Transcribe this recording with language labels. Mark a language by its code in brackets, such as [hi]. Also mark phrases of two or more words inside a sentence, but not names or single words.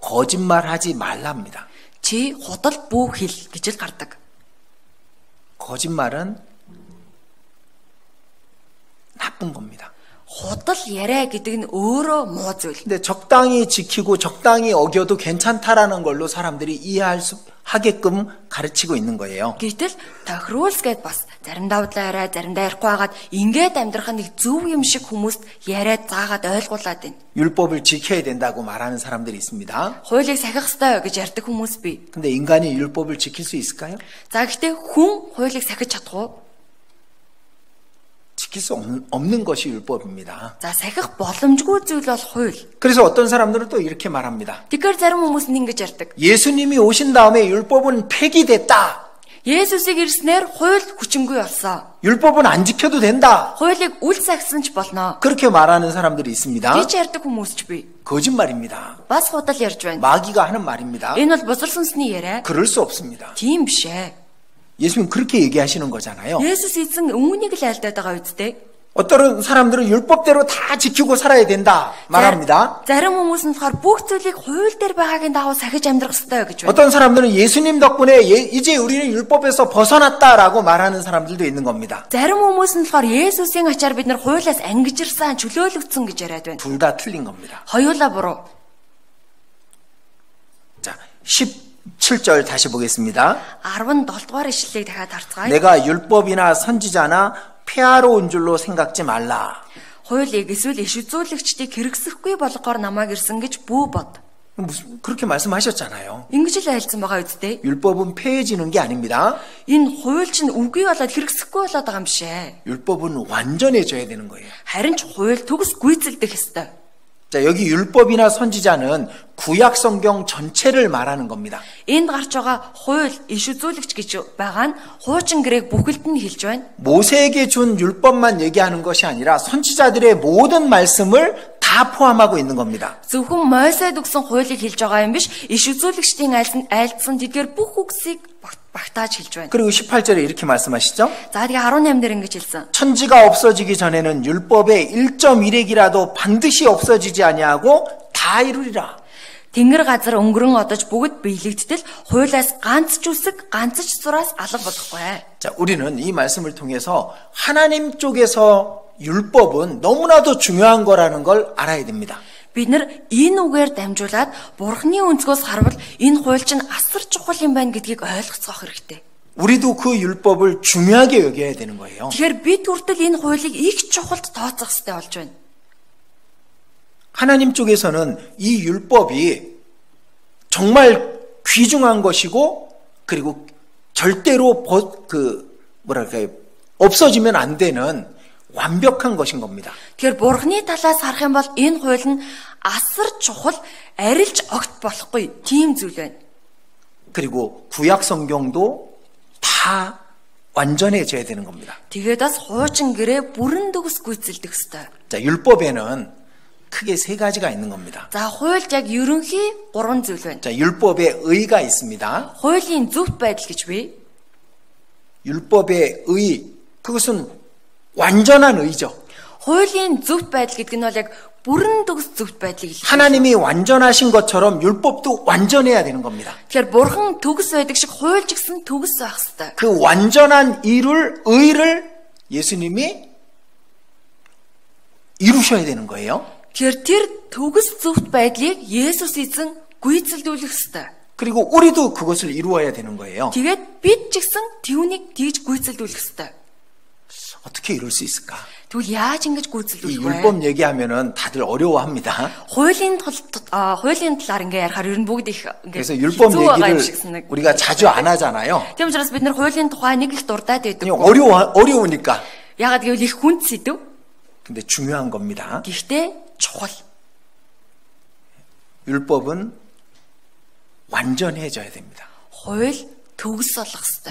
[ko] 거짓말하지 말랍니다. [mn] Чи худал бүү хэл гэж л гардаг. [ko] 거짓말은 나쁜 겁니다. [mn] Худал яриа гэдэг нь өөрөө муу зүйл. [ko] 근데 적당히 지키고 적당히 어겨도 괜찮다라는 걸로 사람들이 이해하게끔 가르치고 있는 거예요. [mn] Гэтэл тохируулс гэд бас заримдаа удлаа яриа, заримдаа ярихгүй хагаад ингээд амьдрах нь нэг зөв юм шиг хүмүүст яриад заагаад ойлгуулад байна. [ko] 율법을 지켜야 된다고 말하는 사람들이 있습니다. [mn] Хуулийг сахих ёстой гэж ярьдаг хүмүүс бий. [ko] 근데 인간이 율법을 지킬 수 있을까요? [mn] За гэхдээ хүн хуулийг сахиж чадах уу? [ko] 지킬 수 없는 것이 율법입니다. [mn] За сахих боломжгүй зүйл бол хууль. [ko] 그래서 어떤 사람들은 또 이렇게 말합니다. [mn] Тэгэхээр зарим хүмүүс нь ингэж ярьдаг. [ko] 예수님이 오신 다음에 율법은 폐기됐다. [mn] Есүсийг ирснээр хууль хүчингүй болсон. [ko] 율법은 안 지켜도 된다. [mn] Хуулийг үл сахисан ч болно. [ko] 그렇게 말하는 사람들이 있습니다. [mn] гэж ярьдаг хүмүүс ч бий. [ko] 거짓말입니다. [mn] Бас худал ярьж байна. [ko] 마귀가 하는 말입니다. [mn] Энэ бол бузар сүнсний яриа. [ko] 그럴 수 없습니다. [mn] Тийм биш ээ. [ko] 예수님 그렇게 얘기하시는 거잖아요. [mn] Есүс эзэн үүнийг л айлдаад байгаа үстэй. [ko] 어떤 사람들은 율법대로 다 지키고 살아야 된다 말합니다. [mn] Зарим хүмүүс нь болохоор бүх зүйлийг хууль дээр байгаагийн дагуу сахиж амьдрах ёстой гэж байна. [ko] 어떤 사람들은 예수님 덕분에 이제 우리는 율법에서 벗어났다라고 말하는 사람들도 있는 겁니다. [mn] Зарим хүмүүс нь болохоор Есүсийн ачаар бид нар хуулиас ангижирсан, чөлөөлөгдсөн гэж яриад байна. [ko] 둘 다 틀린 겁니다. [mn] Хоёулаа буруу. [ko] 자, 17절 다시 보겠습니다. [mn] 17 дугаар ишлэлийг дахиад харцгаая. [ko] 내가 율법이나 선지자나 폐하러 온 줄로 생각지 말라. [mn] Хуулийг эсвэл иш үзүүлэгчдийг хэрэгсэхгүй болгохоор намайг ирсэн гэж бүү бод. [ko] 그렇게 말씀하셨잖아요. [mn] Ингэж л айлцсан байгаа үстэй. [ko] 율법은 폐해지는 게 아닙니다. [mn] Энэ хууль чинь үгүй болоод хэрэгсэхгүй болоод байгаа юм шээ. [ko] 율법은 완전해져야 되는 거예요. [mn] Харин ч хууль төгс гүйцэлдэх ёстой. [ko] 자, 여기 율법이나 선지자는 구약 성경 전체를 말하는 겁니다. [mn] Энд гарч байгаа хууль, иш үзүүлэгч гэж байгаа нь хуучин гэрээг бүхэлд нь хэлж байна. [ko] 모세에게 준 율법만 얘기하는 것이 아니라 선지자들의 모든 말씀을 다 포함하고 있는 겁니다. [mn] Зөвхөн Мойсед өгсөн хуулийг хэлж байгаа юм биш, иш үзүүлэгчдийн айлдсан тэдгээр бүх үгсийг багтааж хэлж байна. [ko] 그리고 18절에 이렇게 말씀하시죠. [mn] За тэгээ 18 дээр ингэж хэлсэн. [ko] 천지가 없어지기 전에는 율법의 1.1핵이라도 반드시 없어지지 아니하고 다 이루리라. [mn] Тэнгэр газар өнгөрөн одож бүгд биелэгдтэл хуулиас ганц ч үсэг, ганц ч зураас алга болохгүй. [ko] 자, 우리는 이 말씀을 통해서 하나님 쪽에서 율법은 너무나도 중요한 거라는 걸 알아야 됩니다. [mn] Бид нар энэ үгээр дамжуулаад Бурхны өнцгөөс харвал энэ хууль чинь асар чухал юм байна гэдгийг ойлгоцгоох хэрэгтэй. [ko] 우리도 그 율법을 중요하게 여겨야 되는 거예요. [mn] Тэгэхээр бид хүртэл энэ хуулийг их чухалд тооцох хэрэгтэй болж байна. [ko] 하나님 쪽에서는 이 율법이 정말 귀중한 것이고 그리고 절대로 없어지면 안 되는 완벽한 것인 겁니다. [mn] Тэгэхээр Бурхны талаас харах юм бол энэ хууль нь асар чухал, арилж огт болохгүй тийм зүйл байна. [ko] 그리고 구약 성경도 다 완전해져야 되는 겁니다. [mn] Тэгээд бас хуучин гэрээ бүрэн төгс гүйцэлдэх ёстой. [ko] 자, 율법에는 크게 세 가지가 있는 겁니다. [mn] За, хуульд яг ерөнхий 3 зүйл байна. [ko] 자, 율법의 의가 있습니다. [mn] Хуулийн зөвхт байдал гэж бий. [ko] 율법의 의, 그것은 완전한 의죠. [mn] хуулийн зөвхт байдал гэдэг нь бол яг бүрэн төгс зөвхт байдлыг хэлдэг. [ko] 하나님이 완전하신 것처럼 율법도 완전해야 되는 겁니다. [mn] Тэгэхээр бурхан төгс байдаг шиг хууль ч гэсэн төгс байх ёстой. [ko] 그 완전한 의를 예수님이 이루셔야 되는 거예요. [mn] Тэгэхээр тэр төгс зөвхт байдлыг Есүс эзэн гүйцэлдүүлэх ёстой. [ko] 그리고 우리도 그것을 이루어야 되는 거예요. [mn] Тэгээд бид ч гэсэн түүнийг тэгж гүйцэлдүүлэх ёстой. [ko] 어떻게 이룰 수 있을까? [mn] Тэгвэл яаж ингэж [ko] 이 [mn] гүйцэлдүүлэх вэ? [ko] 율법 얘기하면은 다들 어려워합니다. [mn] хуулийн талаар ингээ ярихаар ер нь бүгд их [ko] 그래서 [mn] ингээ [ko] 율법 [mn] хэцүү байгаа юм шиг [ko] 얘기를 [mn] санагдав. [ko] 우리가 자주 안 하잖아요. [mn] Тийм учраас бид нэр хуулийн тухай нэг их дурдаад байдаг. [ko] 그냥 어려우니까. [mn] Ягаад гэвэл их хүнд сэдв. [ko] 근데 중요한 겁니다. [mn] Гэхдээ чухал. [ko] 율법은 완전해져야 됩니다. [mn] Хууль төгс болох ёстой.